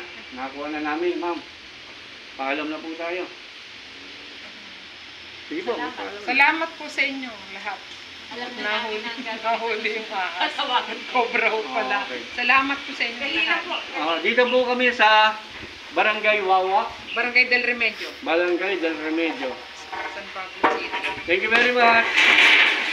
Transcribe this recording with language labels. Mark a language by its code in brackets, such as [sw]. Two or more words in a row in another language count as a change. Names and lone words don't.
[tl] Nakuha na namin, ma'am. Paalam na po tayo. Sige po. paalam na. Salamat po sa inyo lahat. Alam na namin Nahuli yung ahas. Tawagan ko. Cobra ho pala. Okay. Salamat po sa inyo lahat. Dito po kami sa Barangay Wawa, Barangay del Remedio. Barangay del Remedio. San Pablo City. [en] Thank you very much.